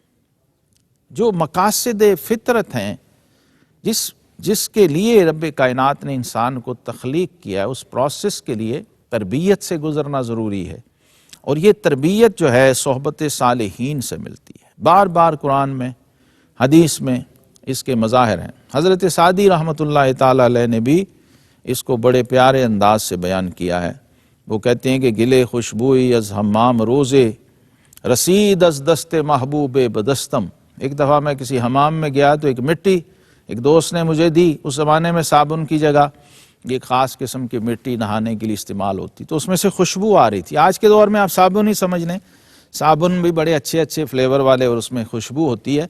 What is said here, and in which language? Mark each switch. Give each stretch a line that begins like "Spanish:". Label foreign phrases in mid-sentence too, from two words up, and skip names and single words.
Urdu: جو مقاصد فطرت ہیں، جس کے لیے رب کائنات نے انسان کو تخلیق کیا ہے، اس پروسیس کے لیے تربیت سے گزرنا ضروری ہے، اور یہ تربیت جو ہے صحبت صالحین سے ملتی ہے۔ بار بار قرآن میں، حدیث میں اس کے مظاہر ہیں۔ حضرت سعدی رحمۃ اللہ تعالی علیہ نے بھی اس کو بڑے پیارے انداز سے بیان کیا ہے۔ وہ کہتے ہیں کہ
Persian: گلے خوشبوئی از حمام روزے، رسید از دست محبوب بدستم۔
Urdu: ایک دفعہ میں کسی حمام میں گیا تو ایک مٹی ایک دوست نے مجھے دی۔ اس زمانے میں صابن کی جگہ ایک خاص قسم کی مٹی نہانے کے لیے استعمال ہوتی، تو اس میں سے خوشبو آ رہی تھی۔ آج کے دور میں آپ صابن ہی سمجھ لیں، صابن بھی بڑے اچھے اچھے فلیور والے اور اس میں خوشبو ہوتی ہے۔